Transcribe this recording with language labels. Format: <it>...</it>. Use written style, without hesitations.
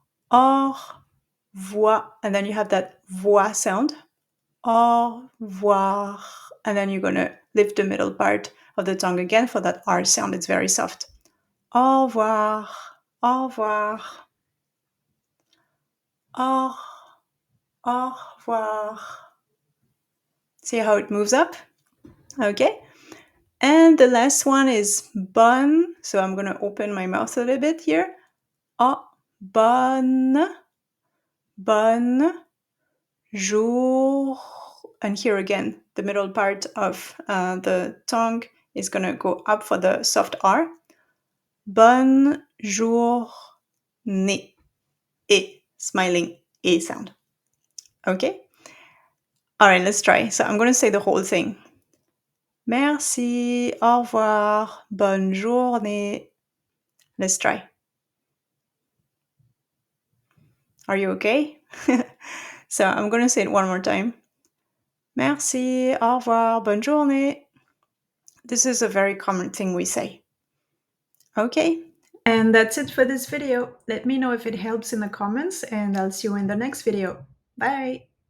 <fr>Au revoir,</fr> <en>and then you have that voix sound.</en> <fr>Au revoir,</fr> <en>and then you're going to lift the middle part of the tongue again for that R sound. It's very soft.</en> <fr>Au revoir, au revoir, au revoir.</fr> <en>See how it moves up? Okay. And the last one is bonne. So I'm going to open my mouth a little bit here. Oh,</en> <fr>bonne jour.</fr> <en>And here again, the middle part of the tongue is going to go up for the soft R.</en> <fr>Bonne journée.</fr> <en>E, smiling E sound. Okay? All right, let's try. So I'm going to say the whole thing.</en> <fr>Merci, au revoir, bonne journée.</fr> <en>Let's try. Are you okay? So I'm going to say it one more time.</en> <fr>Merci, au revoir, bonne journée.</fr> <en>This is a very common thing we say. Okay. And that's it for this video. Let me know if it helps in the comments, and I'll see you in the next video. Bye!</en>